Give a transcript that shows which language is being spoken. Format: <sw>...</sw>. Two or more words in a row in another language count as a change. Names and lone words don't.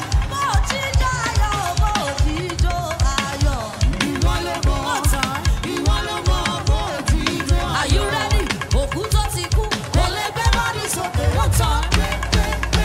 <yo>Bó o jí jó ayọ̀, bó o jí jó ayọ̀. Ìwọ ló mọ̀, Wọ́n tán. ìwọ ló mọ̀ bó o jí jó ayọ̀.</yo> <en>Are you ready?</en> <yo>Òkú tó ti kú, kò lè gbé bọ́dì sókè. Wọ́n tán. Wọ́n tán.</yo>